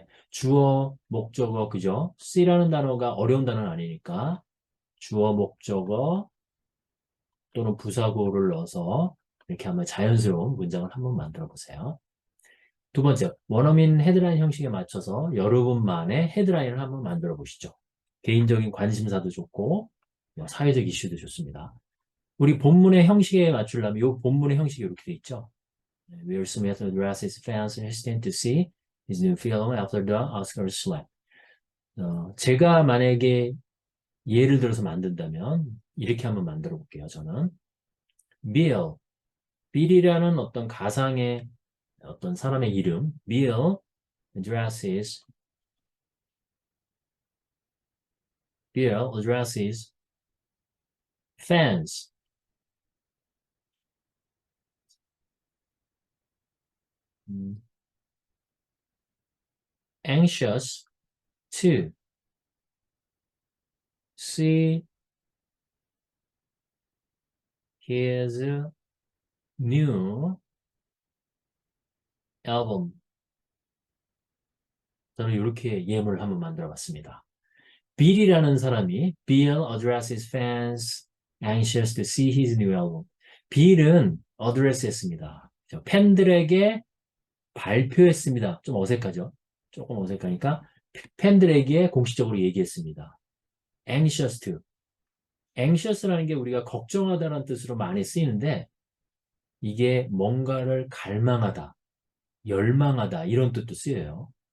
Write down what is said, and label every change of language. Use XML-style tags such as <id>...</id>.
<ko>주어, 목적어, 그죠? C라는 단어가 어려운 단어는 아니니까 주어, 목적어 또는 부사구를 넣어서 이렇게 한번 자연스러운 문장을 한번 만들어 보세요. 두 번째, 원어민 헤드라인 형식에 맞춰서 여러분만의 헤드라인을 한번 만들어 보시죠. 개인적인 관심사도 좋고 사회적 이슈도 좋습니다. 우리 본문의 형식에 맞추려면 이 본문의 형식이 이렇게 돼 있죠.</ko> <en>Will Smith addresses fans hesitant to see his new film after the Oscars slap.</en> <ko>제가 만약에 예를 들어서 만든다면 이렇게 한번 만들어 볼게요. 저는 Bill, 빌이라는 어떤 가상의 어떤 사람의 이름,</ko> <en>Bill addresses, Bill addresses fans. Anxious to see his new album.</en> <ko>저는 이렇게 예문을 한번 만들어 봤습니다. Bill이라는 사람이</ko> <en>Bill addresses fans anxious to see his new album.</en> <ko>Bill은 address 했습니다. 팬들에게 발표했습니다. 좀 어색하죠? 조금 어색하니까 팬들에게 공식적으로 얘기했습니다.</ko> <en>anxious to.</en> <ko>anxious라는 게 우리가 걱정하다는 뜻으로 많이 쓰이는데 이게 뭔가를 갈망하다, 열망하다 이런 뜻도 쓰여요.</ko>